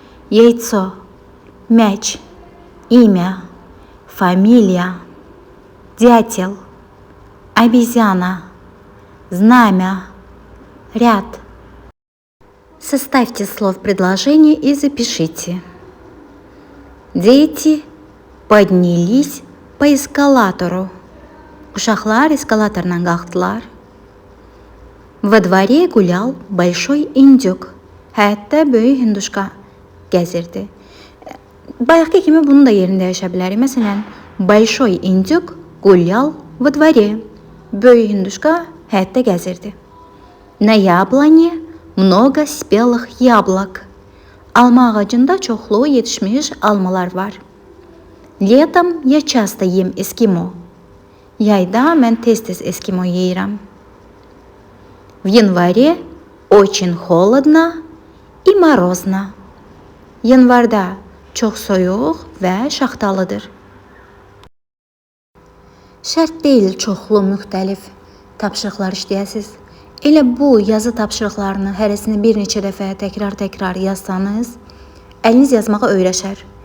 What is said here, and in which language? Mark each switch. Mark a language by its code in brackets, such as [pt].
[ru] Яйцо, мяч, имя, фамилия, дятел, обезьяна, знамя, ряд. Составьте слов предложения и запишите. Дети поднялись по эскалатору. [az] Uşaqlar эскалаторdan qalxdılar. [ru] Во дворе гулял большой индюк. [az] Həyətdə böyük hinduşka gəzirdi. Bayaqki kimi bunu da yerində yaşa bilərik. Məsələn, [ru] большой индюк гулял Во dvoре. [az] Böyük hinduşka həyətdə gəzirdi. [ru] На яблоне много спелых яблок. [az] Alma ağacında çoxlu yetişmiş almalar var. [ru] Летом я часто ем эскимо. [az] Yayda mən tez-tez eskimo yeyirəm. [ru] В январе очень холодно и морозно. [az] Yanvarda çox soyuq və şaxtalıdır. Şərt deyil çoxlu müxtəlif tapşırıqlar işləyəsiniz. Elə bu yazı tapşırıqlarını hərəsini bir neçə dəfə təkrar yazsanız, əliniz yazmağa öyrəşər.